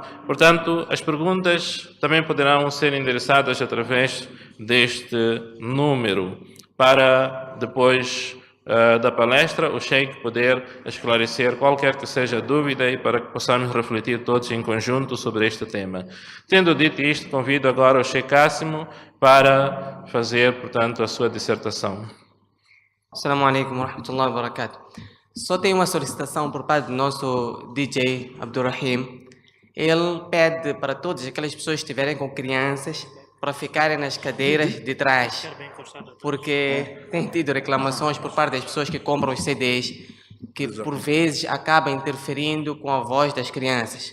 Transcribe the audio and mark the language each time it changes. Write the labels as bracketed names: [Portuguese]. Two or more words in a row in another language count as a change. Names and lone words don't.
[Portuguese] Portanto, as perguntas também poderão ser endereçadas através deste número, para depois da palestra o Sheikh poder esclarecer qualquer que seja a dúvida e para que possamos refletir todos em conjunto sobre este tema. Tendo dito isto, convido agora o Sheikh Qasim para fazer, portanto, a sua dissertação. [Arabic] السلام عليكم ورحمة الله وبركاته. [Portuguese] Só tem uma solicitação por parte do nosso DJ Abdurrahim. Ele pede para todas aquelas pessoas que estiverem com crianças para ficarem nas cadeiras de trás, porque tem tido reclamações por parte das pessoas que compram os CDs, que por vezes acaba interferindo com a voz das crianças.